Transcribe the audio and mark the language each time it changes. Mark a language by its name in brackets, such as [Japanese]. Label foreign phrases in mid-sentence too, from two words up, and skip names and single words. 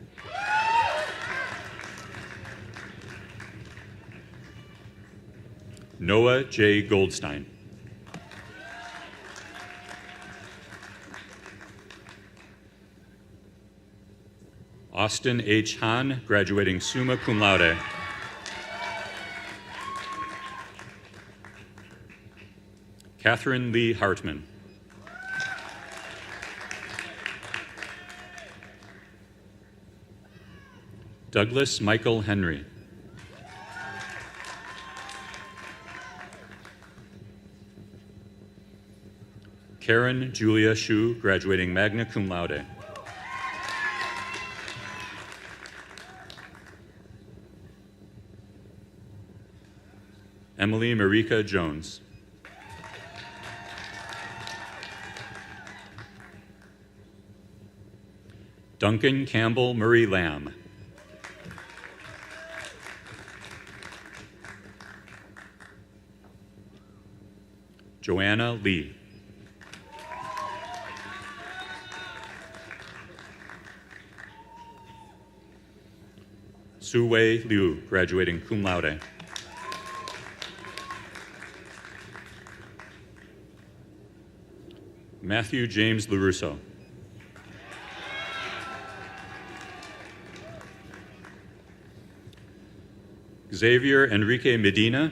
[English] Noah J. Goldstein. Austin H. [Latin] Hahn, graduating summa cum laude. [English] Catherine Lee Hartman. Douglas Michael Henry. Karen Julia Shu, [Latin] graduating magna cum laude. [English] Emily Marika Jones. Duncan Campbell Murray Lamb. Joanna Lee. Su Wei Liu, graduating [Latin] cum laude. [English] Matthew James LaRusso. Xavier Enrique Medina.